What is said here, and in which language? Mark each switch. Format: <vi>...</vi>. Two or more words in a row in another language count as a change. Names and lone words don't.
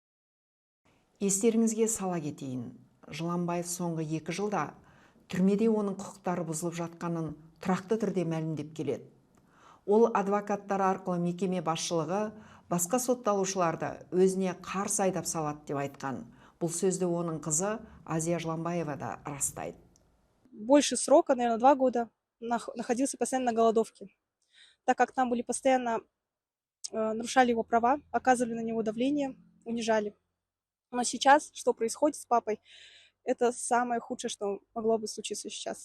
<kk>Естеріңізге сала кетейін. Жыланбаев соңғы 2 жылда түрмеде оның құқықтары бұзылып жатқанын тұрақты түрде мәлімдеп келеді. Ол адвокаттар арқылы мекеме басшылығы басқа сотталушыларды өзіне қарсы айдап салады деп айтқан. Бұл сөзді оның қызы Азия Жыланбаева да растайды.</kk> <ru>Больше срока, наверное, 2 года находился постоянно на голодовке, так как там были постоянно, нарушали его права, оказывали на него давление, унижали. Но сейчас, что происходит с папой, это самое худшее, что могло бы случиться сейчас.</ru>